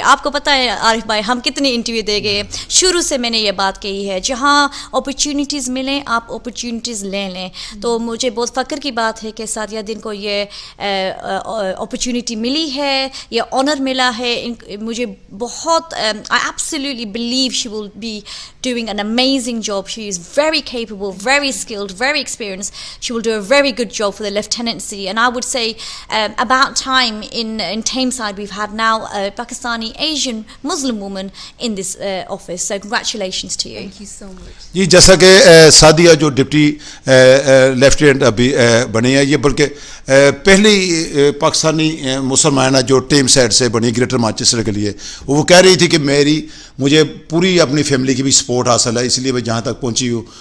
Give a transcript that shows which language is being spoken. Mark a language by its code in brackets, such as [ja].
[ur] آپ کو پتہ ہے عارف بھائی ہم کتنی انٹرویو دے گئے، شروع سے میں نے یہ بات کہی ہے جہاں اپرچونیٹیز ملیں آپ اپرچونیٹیز لے لیں. تو مجھے بہت فخر کی بات ہے کہ سعدیہ دین کو یہ اپرچونیٹی ملی ہے، یہ آنر ملا ہے. مجھے بہت [en] I absolutely believe she will be doing an amazing job. She is very capable, very skilled, very experienced. She will do a very good job for the lieutenancy. And I would say about time in Tameside we've had now a Pakistani Asian Muslim woman in this office. So congratulations to you. Thank you so much. [ur] جی جیسا کہ سعدیہ جو deputy lieutenant ابھی بنی ہے، یہ بلکہ پہلی پاکستانی مسلمانہ جو ٹیم سائڈ سے بنی گریٹر مانچسٹر کے لیے. وہ کہہ رہی تھی کہ مجھے پوری اپنی فیملی کی بھی سپورٹ حاصل ہے، اس لیے میں جہاں تک پہنچی ہوں.